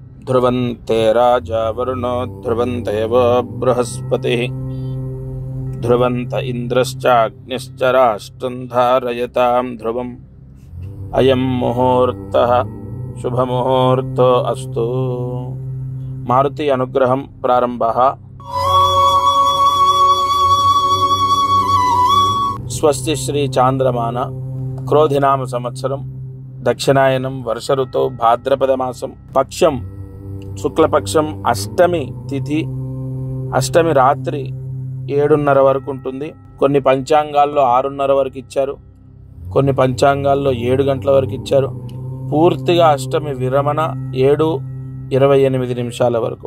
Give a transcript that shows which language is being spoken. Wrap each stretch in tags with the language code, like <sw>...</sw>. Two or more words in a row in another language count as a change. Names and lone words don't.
<sa>ध्रुवन्ते राजा वरुणो ध्रुवन्त एव बृहस्पतिः ध्रुवन्त इन्द्रश्चाग्निश्च राष्ट्रं धारयतां ध्रुवम् अयं मुहूर्तः शुभमुहूर्तो अस्तु। मारुति अनुग्रहं प्रारंभः। स्वस्ति श्री चांद्रमान क्रोधिनाम संवत्सरं दक्षिणायनं वर्ष ऋतौ भाद्रपद मासं पक्षं</sa> <te>శుక్లపక్షం అష్టమి తిథి అష్టమి రాత్రి 7:30 వరకు ఉంటుంది। కొన్ని పంచాంగాల్లో 6:30 వరకు ఇచ్చారు, కొన్ని పంచాంగాల్లో 7 గంటల వరకు ఇచ్చారు। పూర్తిగా అష్టమి విరమణ 7:28 వరకు।</te>